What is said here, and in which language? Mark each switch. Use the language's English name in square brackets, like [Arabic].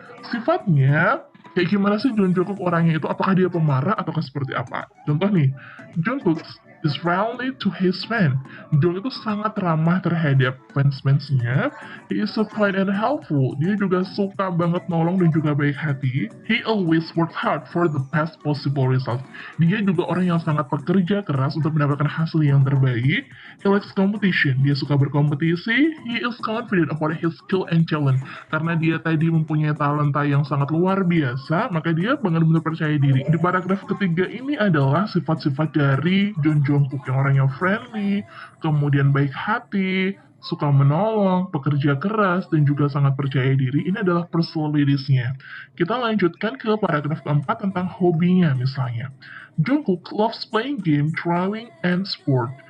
[Indonesian] Sifatnya, kayak gimana sih Jungkook orangnya itu? Apakah dia pemarah atau seperti apa? Contoh nih, [English] Jungkook is friendly to his fan. [Indonesian] Jung itu sangat ramah terhadap fans-fansnya. [English] He is so kind and helpful. [Indonesian] Dia juga suka banget nolong dan juga baik hati. [English] He always works hard for the best possible result. [Indonesian] Dia juga orang yang sangat bekerja keras untuk mendapatkan hasil yang terbaik. [English] He likes competition. [Indonesian] Dia suka berkompetisi. [English] He is confident about his skill and talent. [Indonesian] Karena dia tadi mempunyai talenta yang sangat luar biasa, maka dia benar-benar percaya diri. Di paragraf ketiga ini adalah sifat-sifat dari Jungkook yang orangnya friendly, kemudian baik hati, suka menolong, pekerja keras, dan juga sangat percaya diri. Ini adalah personalities-nya. Kita lanjutkan ke paragraf keempat tentang hobinya misalnya. [English] Jungkook loves playing game, drawing, and sport.